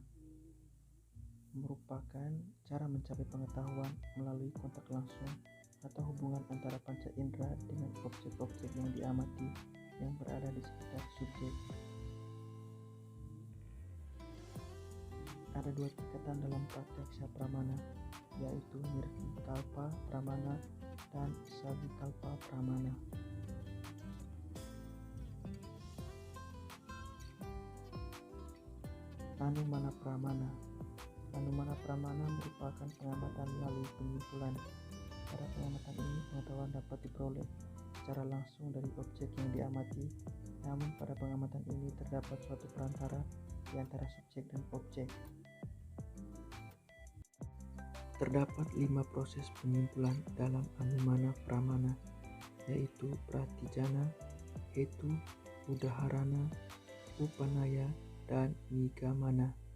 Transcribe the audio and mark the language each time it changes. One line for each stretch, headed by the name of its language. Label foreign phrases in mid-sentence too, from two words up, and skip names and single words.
Indonesian: Merupakan cara mencapai pengetahuan melalui kontak langsung atau hubungan antara panca indera dengan objek-objek yang diamati yang berada di sekitar subjek. Ada dua tingkatan dalam
Sanskrit: pratyaksa pramana,
Indonesian: yaitu
Sanskrit: nirvikalpa pramana
Indonesian: dan
Sanskrit: savikalpa pramana. Anumana pramana. Anumana pramana
Indonesian: merupakan pengamatan melalui penyimpulan. Pada pengamatan ini, pengetahuan dapat diperoleh secara langsung dari objek yang diamati, namun pada pengamatan ini terdapat suatu perantara di antara subjek dan objek. Terdapat 5 proses penyimpulan dalam
Sanskrit: anumana pramana,
Indonesian: yaitu
Sanskrit: pratijana, hetu, udaharana, upanaya,
Indonesian: dan nigamana.